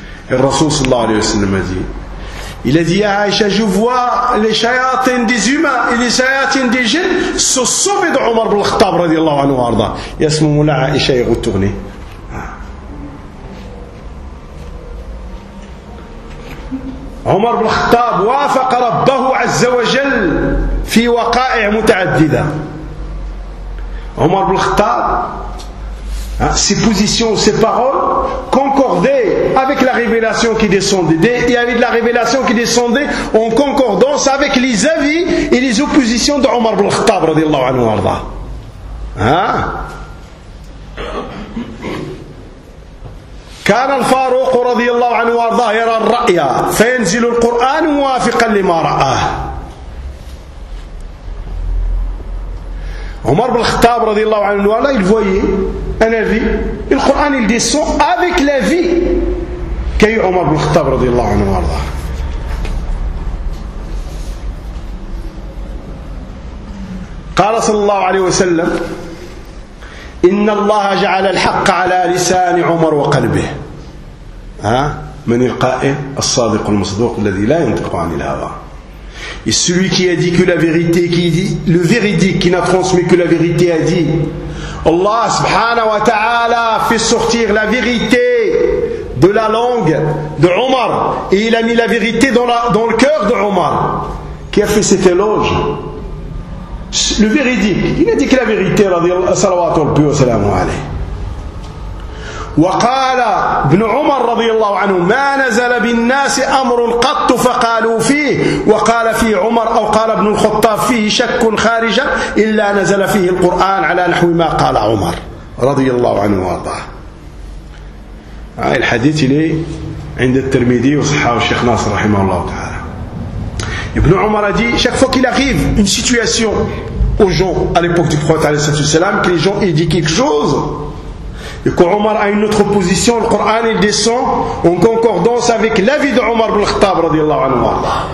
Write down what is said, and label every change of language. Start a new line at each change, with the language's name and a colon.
French: Et Rasoul sallallahu alayhi wa sallam a dit, il a dit, Aïcha, je vois les shayatins des humains et les shayatins des djinns se sauver de Omar ibn al-Khattab, radiyallahu anhu wa arda. Et à ce moment-là, Aïcha est retournée.
Arabic: عمر بن الخطاب وافق ربه عز وجل في وقائع متعددة.
French: عمر بن الخطاب ses positions, ses paroles concordaient avec la révélation qui descendait et avec la révélation qui descendait en concordance avec les avis et les oppositions de عمر بن الخطاب
Arabic: رضي الله عنه وارضاه. كان الفاروق رضي الله عنه وارضاه يرى الرؤيا فينزل القرآن موافقا لما رآه.
French: عمر بن الخطاب
Arabic: رضي الله عنه وارضاه
French: il voyait un avis, le Coran il descend avec la vie qu'a eu عمر بن الخطاب رضي الله عنه وارضاه.
Arabic: قال صلى الله عليه وسلم إن الله جعل الحق على لسان عمر وقلبه. من القائل الصادق المصدوق الذي لا ينطق عن الهوى.
French: Et celui qui a dit que la vérité, qui dit le véridique, qui n'a transmis que la vérité, a dit Allah subhanahu wa ta'ala fait sortir la vérité de la langue de Omar et il a mis la vérité dans le cœur de Omar. Qui a fait cet éloge? Le véridique, il a dit que la vérité, salawatu alayhi wa salamu alayhi.
Arabic: وقال ابن عمر رضي الله عنه ما نزل بالناس أمر قط فقالوا فيه وقال فيه عمر أو قال ابن الخطاب فيه شك خارج إلا نزل فيه القرآن على نحو ما قال عمر رضي الله عنه وارضاه. الحديث لي عند الترمذي وصححه الشيخ ناصر رحمه الله تعالى.
French: ابن عمر دي chaque fois qu'il arrive une situation aux gens à l'époque du prophète
Arabic: عليه الصلاة والسلام
French: que les gens aient dit quelque chose et quand Omar a une autre position, le Coran il descend en concordance avec l'avis de Omar ibn al-Khattab radiyallahu anhu wa arda.